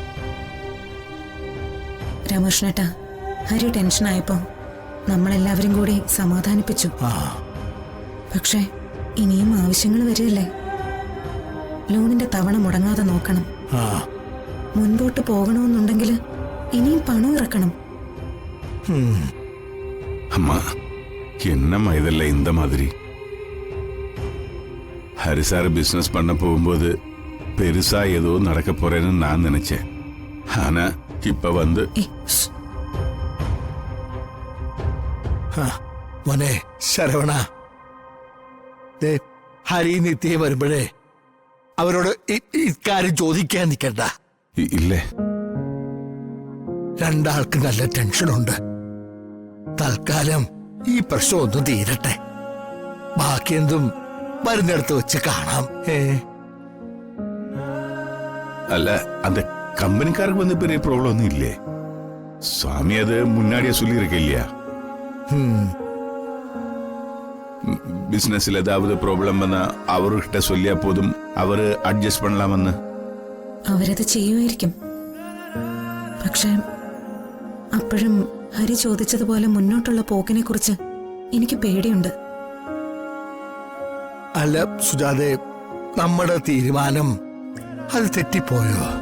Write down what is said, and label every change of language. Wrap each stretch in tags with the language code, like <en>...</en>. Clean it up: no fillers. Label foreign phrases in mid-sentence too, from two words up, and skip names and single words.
<ml>രാമകൃഷ്ണേട്ട, ഹരി ടെൻഷനായപ്പോ നമ്മളെല്ലാവരും കൂടി സമാധാനിപ്പിച്ചു. പക്ഷെ ഇനിയും ആവശ്യങ്ങൾ വരികയല്ലേ? ലോണിന്റെ തവണ മുടങ്ങാതെ നോക്കണം. മുൻപോട്ട് പോകണമെന്നുണ്ടെങ്കിൽ ഇനിയും പണം ഇറക്കണം.</ml> <ta>அம்மா, என்னம்மா இதெல்லாம் இந்த மாதிரி? ஹரிசார் பிசினஸ் பண்ண போகும்போது பெருசா ஏதோ நடக்க போறேன்னு நான் நினைச்சேன். ஆனா இப்ப வந்து</ta> <ml>മോനെ ശരവണ, ഹരി നിത്യ വരുമ്പോഴേ അവരോട് ഇക്കാര്യം ചോദിക്കാൻ നിൽക്കണ്ട. ഇല്ലേ? രണ്ടാൾക്ക് നല്ല ടെൻഷനുണ്ട്. തൽക്കാലം ഈ പ്രശ്നം ഒന്നും തീരട്ടെ. ബാക്കിയെന്തും വരുന്നിടത്ത് വെച്ച് കാണാം.</ml> <ta>அல்ல, அந்த கம்பெனிக்காரருக்கு வந்து பெரிய ப்ராப்ளம் ஒன்றும் இல்லையே. சுவாமி அது முன்னாடியே சொல்லியிருக்க இல்லையா? பிசினஸ்ல ஏதாவது ப்ராப்ளம் வந்தா அவர்கிட்ட சொல்லியா போதும், அவரு അഡ്ജസ്റ്റ് பண்ணலாമെന്ന്.</ta> <ml>അവരത് ചെയ്യുമായിരിക്കും. പക്ഷെ അപ്പോഴും ഹരി ചോദിച്ചതുപോലെ മുന്നോട്ടുള്ള പോക്കിനെ കുറിച്ച് എനിക്ക് പേടിയുണ്ട്. അല്ല സുജാതെ, നമ്മുടെ തീരുമാനം അത് തെറ്റിപ്പോയോ?</ml>